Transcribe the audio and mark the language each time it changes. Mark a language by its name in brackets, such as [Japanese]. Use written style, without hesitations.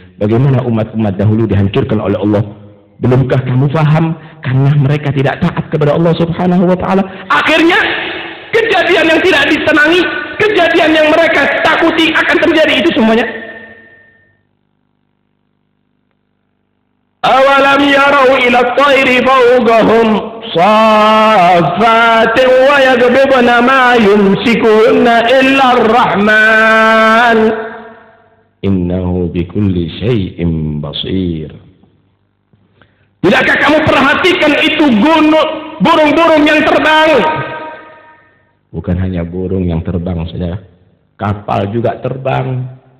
[Indonesian] Bagaimana umat-umat dahulu dihancurkan oleh Allah? Belumkah kamu faham? Karena mereka tidak taat kepada Allah Subhanahu wa taala. Akhirnya kejadian yang tidak disenangi, kejadian yang mereka takuti akan terjadi, itu semuanya. [Arabic] Awalam yarau ila at-tayri fawqahum صافات ويقبضن ما يمسكون إلا الرحمن إنه بكل شيء بصير. [Indonesian] Tidakkah kamu perhatikan itu burung-burung yang terbang? Bukan hanya burung yang terbang saja, kapal juga terbang.